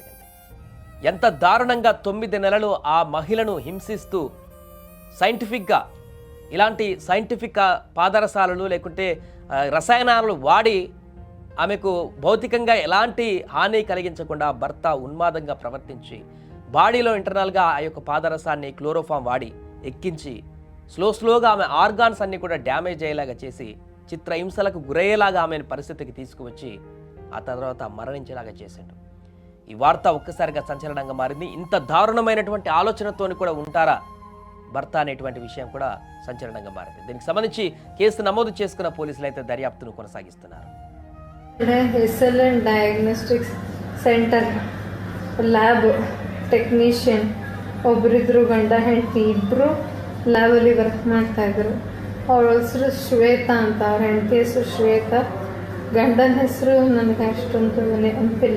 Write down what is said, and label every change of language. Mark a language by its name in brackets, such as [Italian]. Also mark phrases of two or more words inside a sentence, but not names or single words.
[Telugu] ఎంత దారుణంగా 9 నెలలు ఆ మహిళను హింసిస్తూ సైంటిఫిక్గా ఇలాంటి సైంటిఫిక్ పాదరసాలు లేకుంటే రసాయనాలు వాడి ఆమెకు భౌతికంగా ఎలాంటి హాని కలిగించకుండా భర్త ఉన్మాదంగా ప్రవర్తించి బాడీలో ఇంటర్నల్గా ఆ యొక్క పాదరసాన్ని క్లోరోఫామ్ వాడి ఎక్కించి స్లోగా ఆమె ఆర్గాన్స్ అన్ని కూడా డ్యామేజ్ అయ్యేలాగా చేసి చిత్రహింసలకు గురయ్యేలాగా ఆమెను పరిస్థితికి తీసుకువచ్చి ఆ తర్వాత మరణించేలాగా చేసిండు. ఈ వార్త ఒక్కసారిగా సంచలనంగా మారింది. ఇంత దారుణమైనటువంటి ఆలోచనతోని కూడా ఉంటారా భర్త అనేటువంటి విషయం కూడా సంచలనంగా మారింది. దీనికి సంబంధించి కేసు నమోదు చేసుకున్న పోలీసులు అయితే దర్యాప్తును కొనసాగిస్తున్నారు. [Kannada] SLN ಡಯಾಗ್ನೋಸ್ಟಿಕ್ಸ್ ಸೆಂಟರ್ [English] lab technician [Kannada] ಒಬ್ಬರಿದ್ರು, ಗಂಡ ಹೆಂಡತಿ ಇಬ್ಬರು ಲ್ಯಾಬಲ್ಲಿ ವರ್ಕ್ ಮಾಡ್ತಾ ಇದ್ರು. ಅವ್ರ ಹೆಸರು ಶ್ವೇತಾ ಅಂತ, ಅವ್ರ ಹೆಂಡತಿ ಹೆಸರು ಶ್ವೇತಾ, ಗಂಡನ ಹೆಸರು ನನಗೆ ಅಷ್ಟೊಂದು ನೆನಪಿಲ್ಲ.